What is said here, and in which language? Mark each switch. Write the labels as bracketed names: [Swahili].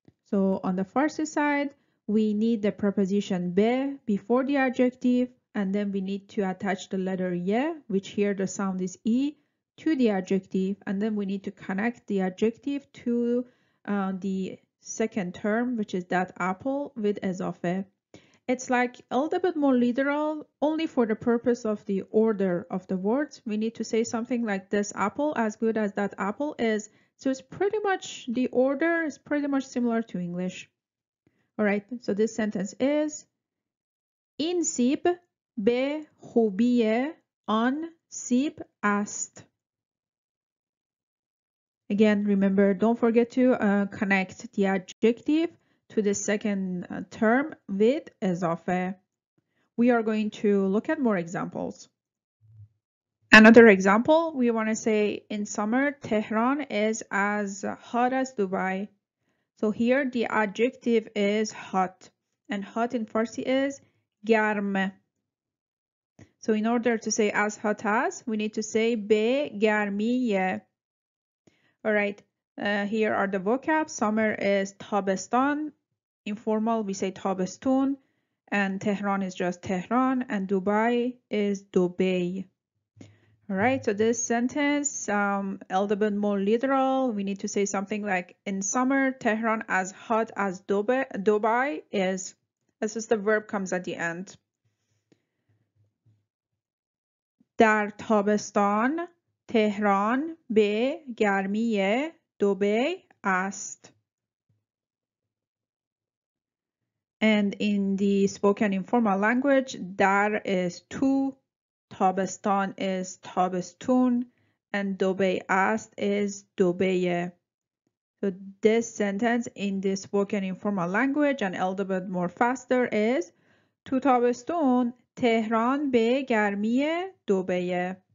[English] So on the Farsi side, we need the preposition be before the adjective, and then we need to attach the letter ye, which here the sound is e, to the adjective, and then we need to connect the adjective to the second term, which is that apple, with ezafe. It's like a little bit more literal, only for the purpose of the order of the words. We need to say something like this apple as good as that apple is. So it's pretty much, the order is pretty much similar to English. All right, so this sentence is [Persian] این سیب به خوبی آن سیب است. [English] Again, remember, don't forget to connect the adjective to the second term with ezafe. We are going to look at more examples. Another example, we want to say in summer, Tehran is as hot as Dubai. So here the adjective is hot, and hot in Farsi is garm. So in order to say as hot as, we need to say be garmiye. All right, here are the vocab. Summer is tabestan. Informal, we say tabestun. And Tehran is just Tehran. And Dubai is Dubai. All right, so this sentence, a little bit more literal. We need to say something like, in summer, Tehran as hot as Dubai is. This is the verb comes at the end. [Persian] در تابستان تهران به گرمی دبی است. [English] And in the spoken informal language, dar is to, تابستان is تابستون, and [Persian] دبی است [English] is Dubai. So this sentence in the spoken informal language and a little bit more faster is [Persian] تو تابستون تهران به گرمی دبی.